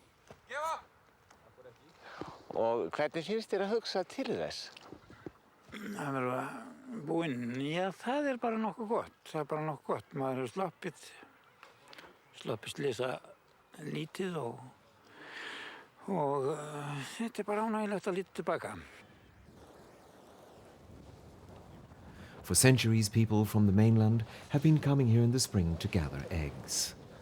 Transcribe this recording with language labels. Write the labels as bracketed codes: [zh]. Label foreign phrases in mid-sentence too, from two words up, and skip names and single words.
[is] Og hvernig finnst þér að hugsa til þess? Það verður búinn. Já, það er bara nokkuð gott. Það er bara nokkuð gott. Maður hefur sloppið slysa lítið og þetta er bara ánægilegt að líta tilbaka. [en] For centuries, people from the mainland have been coming here in the spring to gather eggs.